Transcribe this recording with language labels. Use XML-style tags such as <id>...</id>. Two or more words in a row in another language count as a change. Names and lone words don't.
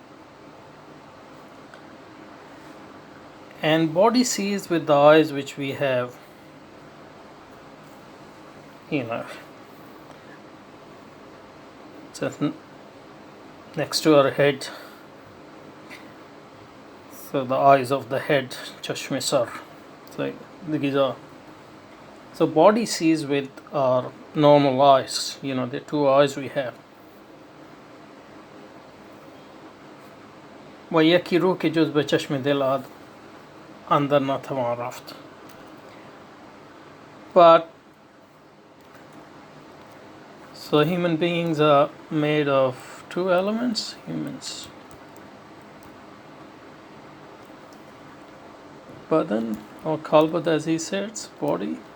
<en>And body sees with the eyes which we have, just next to our head. So the eyes of the head,</en> <fa>چشم سر.</fa> <en>So body sees with our normal eyes, the two eyes we have.</en> <fa>وَيَكِي روح के जुज़ बचश्म दिल अंदर न थमा रफ्त.</fa> <en>But So human beings are made of two elements, humans. Badan or kalbad, as he says, body.</en>